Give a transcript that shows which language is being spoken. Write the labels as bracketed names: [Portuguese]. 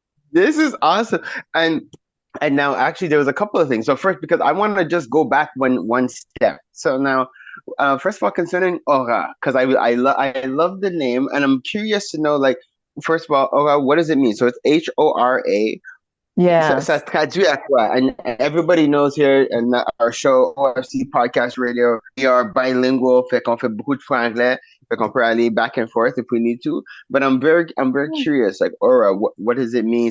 [English] This is awesome. And now actually there was a couple of things. So first, because I want to just go back one step. So now, first of all, concerning Aura, because I love the name, and I'm curious to know, like, first of all, Aura, what does it mean? So it's HORA. Yeah. [French] Ça traduit à quoi? [English] And everybody knows here in our show, OFC Podcast Radio, we are bilingual, [French] fait qu'on fait beaucoup de fois anglais, fait qu'on peut aller [English] back and forth if we need to. But I'm very curious, like, Aura, what does it mean?